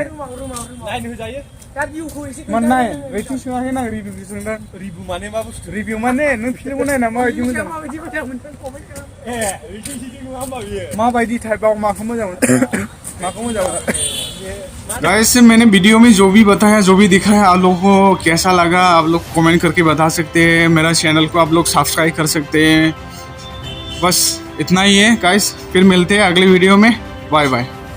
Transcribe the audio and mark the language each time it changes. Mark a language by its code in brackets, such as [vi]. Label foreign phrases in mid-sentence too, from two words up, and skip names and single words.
[brx] नायनो होजायो मोननाय रेटिं सोङाखै आं रिभिउ सोंदों रिभु माने मा बुस्थु रिभिउ माने नों फिल्मखौ नायना माबायदि मोजां माबायदि टाइपआव माखौ मोजां मोनो [hi] गाइस मैंने वीडियो में जो भी बताया जो भी दिखा है आप लोगों को कैसा लगा आप लोग कमेंट करके बता सकते हैं मेरा चैनल को आप लोग सब्सक्राइब कर सकते हैं बस इतना ही है गाइस फिर मिलते हैं अगली वीडियो में [en] bye bye